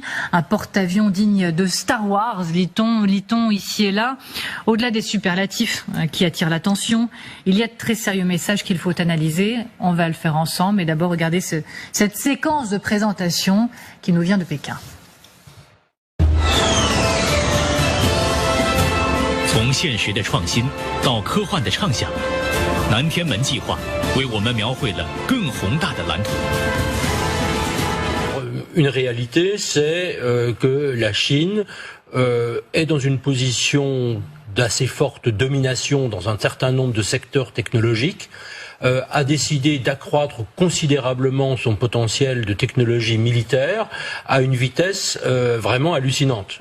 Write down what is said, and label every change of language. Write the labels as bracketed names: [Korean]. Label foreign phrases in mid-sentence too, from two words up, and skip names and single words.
[French] Un porte-avions digne de Star Wars, lit-on ici et là. Au-delà des superlatifs qui attire l'attention, il y a de très sérieux messages qu'il faut analyser. On va le faire ensemble. Mais d'abord, regardez cette séquence de présentation qui nous vient de Pékin. [Chinese] 从现实的创新到科幻的畅想，南天门计划为我们描绘了更宏大的蓝图。 [French] Une réalité, c'est que la Chine est dans une position d'assez forte domination dans un certain nombre de secteurs technologiques, a décidé d'accroître considérablement son potentiel de technologie militaire à une vitesse vraiment hallucinante.